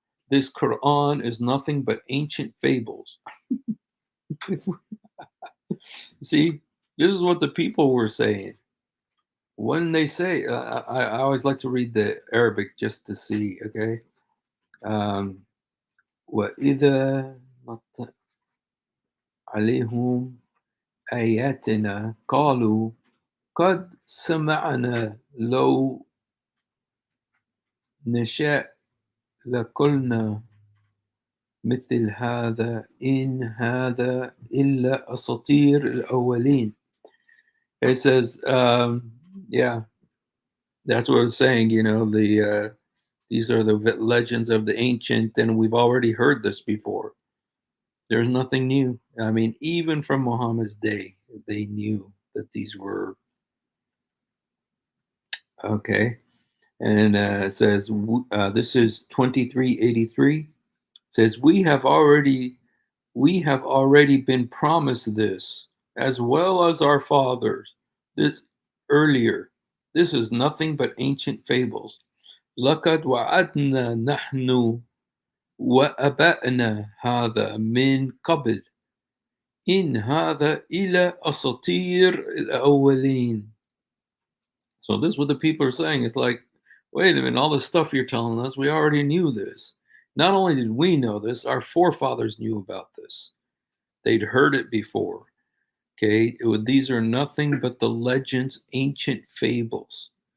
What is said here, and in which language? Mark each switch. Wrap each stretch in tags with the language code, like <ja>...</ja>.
<en>This Quran is nothing but ancient fables. See, this is what the people were saying. When they say, I always like to read the Arabic just to see, okay?</en> <ar>وَإِذَا عليهم آياتنا قالوا قد سمعنا لو نشاء لقلنا مثل هذا إن هذا إلا أساطير الأولين.</ar> <en>It says, yeah, that's what it's saying. These are the legends of the ancient, and we've already heard this before. There's nothing new. I mean, even from Muhammad's day, they knew that these were okay. And it says, this is 2383. It says, we have already been promised this, as well as our fathers. This earlier. This is nothing but ancient fables.</en> <ar>لقد وعدنا نحن وأبائنا هذا من قبل إن هذا إلا أساطير الأولين.</ar> <en>So this is what the people are saying. It's like, wait a minute, all this stuff you're telling us, we already knew this. Not only did we know this, our forefathers knew about this. They'd heard it before. Okay, these are nothing but the legends, ancient fables.</en>